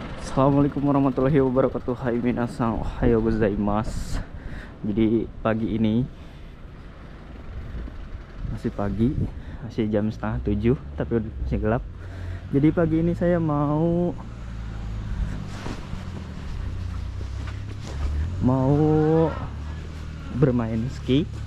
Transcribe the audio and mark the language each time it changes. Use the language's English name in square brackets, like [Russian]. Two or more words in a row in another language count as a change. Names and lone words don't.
[Arabic] السلام عليكم ورحمة الله وبركاته. [Japanese] はい皆さん、おはようございます. [Indonesian] Jadi pagi ini masih pagi, masih jam setengah 7, tapi masih gelap. Jadi pagi ini saya mau bermain ski.